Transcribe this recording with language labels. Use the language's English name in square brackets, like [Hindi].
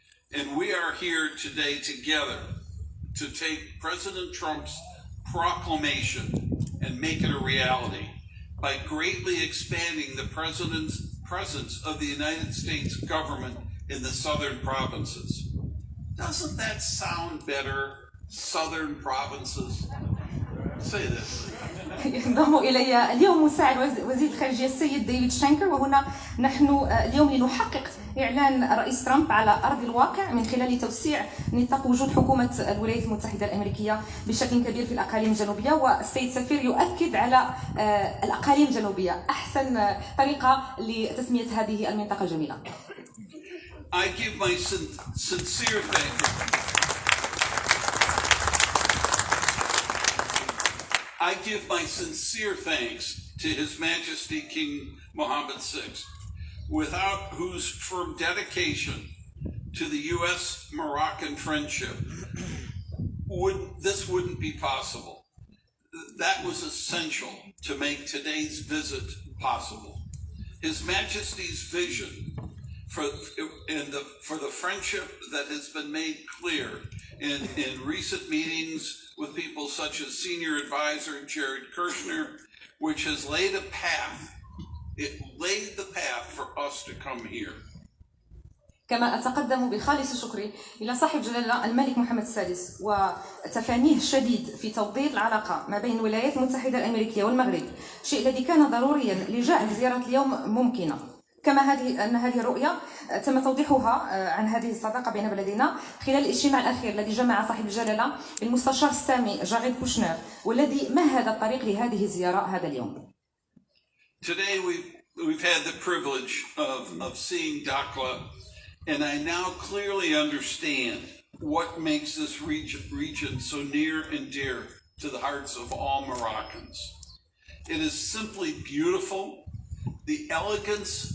[English] And we are here today together to take President Trump's proclamation and make it a reality by greatly expanding the President's presence of the United States government in the southern provinces. Doesn't that sound better? Southern provinces? Say this. [Arabic] ينضم إلي اليوم مساعد وزير الخارجية السيد ديفيد شانكر، وهنا نحن اليوم لنحقق إعلان الرئيس ترامب على أرض الواقع من خلال توسيع نطاق وجود حكومة الولايات المتحدة الأمريكية بشكل كبير في الأقاليم الجنوبية. والسيد السفير يؤكد على الأقاليم الجنوبية، أحسن طريقة لتسمية هذه المنطقة الجميلة. [English] I give my sincere thanks. I give my sincere thanks to His Majesty King Mohammed VI, without whose firm dedication to the U.S.-Moroccan friendship this wouldn't be possible. That was essential to make today's visit possible. His Majesty's vision for the friendship that has been made clear in recent meetings with people such as Senior Advisor Jared Kushner, which has laid a path. It laid the path for us to come here. [Arabic] كما أتقدم بخالص شكري إلى صاحب جلالة الملك محمد السادس وتفانيه الشديد في توطيد العلاقة ما بين الولايات المتحدة الأمريكية والمغرب، شيء الذي كان ضروريا لجعل زيارة اليوم ممكنة. كما أن هذه الرؤية تم توضيحها عن هذه الصداقة بين بلدينا خلال الاجتماع الأخير الذي جمع صاحب الجلالة بالمستشار السامي جاريد كوشنر، والذي مهد الطريق لهذه الزيارة هذا اليوم. [English] Today we've had the privilege of seeing Dakhla, and I now clearly understand what makes this region so near and dear to the hearts of all Moroccans. It is simply beautiful. The elegance